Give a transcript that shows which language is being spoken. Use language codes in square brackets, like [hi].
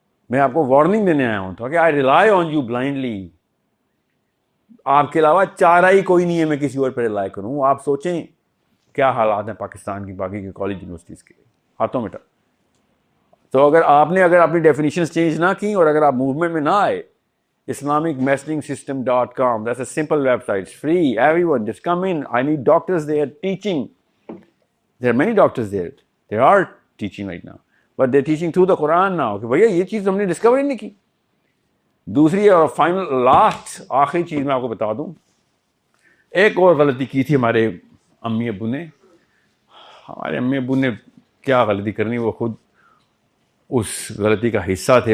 [ur] میں آپ کو وارننگ دینے آیا ہوں کہ [en] I rely on you blindly. [ur] آپ کے علاوہ چارہ ہی کوئی نہیں ہے میں کسی اور پہ ریلائی کروں. آپ سوچیں کیا حالات ہیں پاکستان کی باقی کے کالج یونیورسٹیز کے, ہاتھوں میں. تو اگر اپنی ڈیفینیشنز چینج نہ کی اور اگر آپ موومنٹ میں نہ آئے, islamicmessagingsystem.com, [en] that's a simple website, it's free, everyone just come in. I need doctors there teaching. There are many doctors there, they are teaching right now, but they're teaching through the Quran now [ur] کہ بھیا یہ چیز ہم نے discover نہیں کی. دوسری اور فائنل لاسٹ آخری چیز میں آپ کو بتا دوں, ایک اور غلطی کی تھی ہمارے امی ابو نے. ہمارے امی ابو نے کیا غلطی کرنی, وہ خود اس غلطی کا حصہ تھے.